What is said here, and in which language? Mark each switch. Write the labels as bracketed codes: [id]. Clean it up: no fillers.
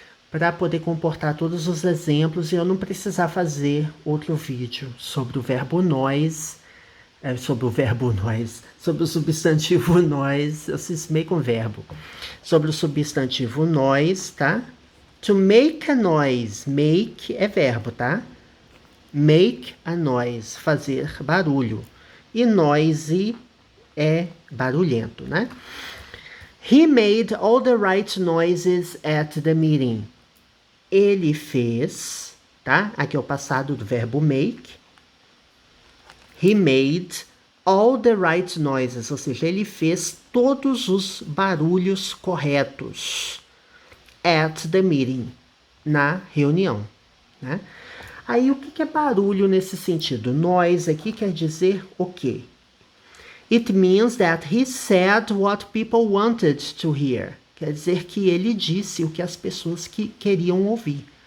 [pt] Para poder comportar todos os exemplos e eu não precisar fazer outro vídeo sobre o verbo nós, sobre o substantivo nós, eu cismei com verbo, sobre o substantivo nós, tá? [en] To make a noise, make [pt] é verbo, tá? [en] Make a noise, [pt] fazer barulho, e noisy é barulhento, né? [en] He made all the right noises at the meeting. [pt] Ele fez, tá? Aqui é o passado do verbo make. [en] He made all the right noises, [pt] ou seja, ele fez todos os barulhos corretos [en] at the meeting, [pt] na reunião, né? Aí o que é barulho nesse sentido? Noise aqui quer dizer o quê? [en] It means that he said what people wanted to hear. [pt] Quer dizer que ele disse o que as pessoas queriam ouvir.